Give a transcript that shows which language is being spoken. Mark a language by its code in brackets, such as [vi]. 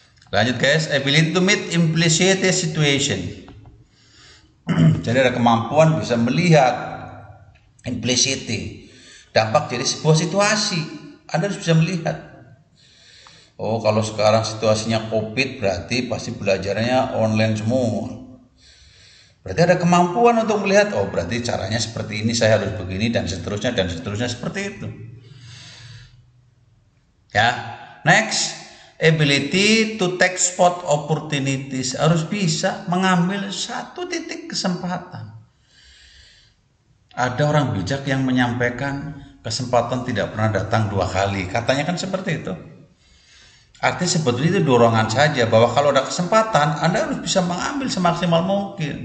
[id] Lanjut [en] guys, ability to meet implicit situation. [id] Jadi ada kemampuan bisa melihat implicity, dampak dari sebuah situasi. Anda harus bisa melihat. Oh, kalau sekarang situasinya COVID berarti pasti belajarnya online semua. Berarti ada kemampuan untuk melihat, oh berarti caranya seperti ini, saya harus begini dan seterusnya seperti itu. [en] Ya, next, ability to take spot opportunities. [id] Harus bisa mengambil satu titik kesempatan. Ada orang bijak yang menyampaikan kesempatan tidak pernah datang dua kali. Katanya kan seperti itu. Artinya sebetulnya itu dorongan saja bahwa kalau ada kesempatan Anda harus bisa mengambil semaksimal mungkin.